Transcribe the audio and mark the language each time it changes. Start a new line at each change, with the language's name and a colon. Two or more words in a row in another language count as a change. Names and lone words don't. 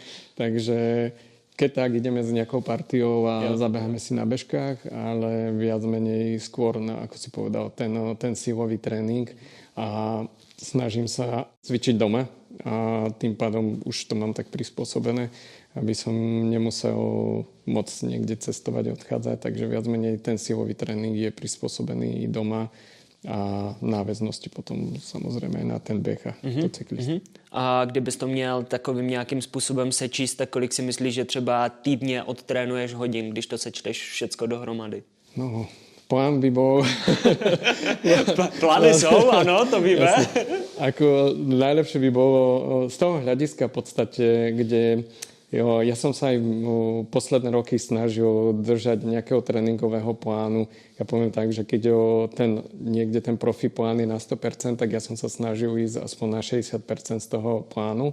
Slovak: Takže keď tak, ideme s nejakou partiou a zabeháme si na bežkách, ale viac menej skôr, ako si povedal, ten silový tréning a snažím sa cvičiť doma a tým pádom už to mám tak prispôsobené, aby som nemusel moc niekde cestovať a odchádzať, takže viac menej ten silový tréning je prispôsobený doma a náväznosti potom
Czech: samozřejmě na ten běh
Slovak: a to cyklist.
Czech: A kdybys to měl takovým nějakým způsobem sečíst, tak kolik si myslíš, že třeba týdně odtrénuješ hodin, když to sečteš všecko dohromady?
Slovak: No, plán by bol...
Czech: Plány jsou, ano, to víme.
Slovak: Ako najlepšie by bolo z toho hľadiska v podstate, kde ja som sa aj posledné roky snažil držať nejakého tréningového plánu. Ja poviem tak, že keď niekde ten profi plán je na 100%, tak ja som sa snažil ísť aspoň na 60% z toho plánu.